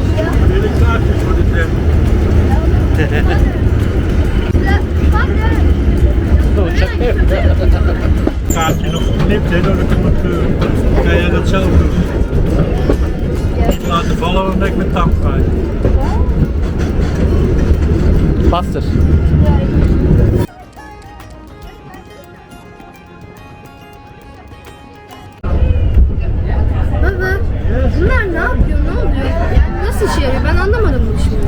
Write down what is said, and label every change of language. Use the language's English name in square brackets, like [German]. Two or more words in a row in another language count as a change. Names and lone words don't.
[Dutch] Wil ik kaartjes voor de tram? Kaartje nog geknipt hè, door de conducteur. Kan jij dat zelf doen? Niet laten vallen, dan ben ik mijn tang kwijt. [Turkish] Bastır. Baba, bunlar ne yapıyor, ne oluyor? Yani nasıl işe yarıyor? Ben anlamadım bu işi.